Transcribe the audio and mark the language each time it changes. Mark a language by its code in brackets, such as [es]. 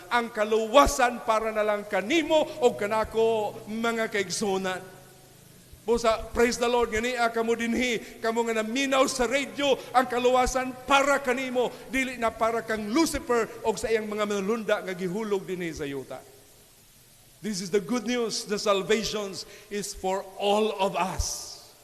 [ceb] Ang kaluwasan para na lang kanimo o kanako mga kaigsunan. Busa, [en] praise the Lord, [ceb] ganiya kamo dinhi, kamo nga naminaw sa radio, ang kaluwasan para kanimo, dili na para kang Lucifer o sa iyang mga manulunda nga gihulog dinhi sa yuta. [en] This is the good news. The salvation is for all of us.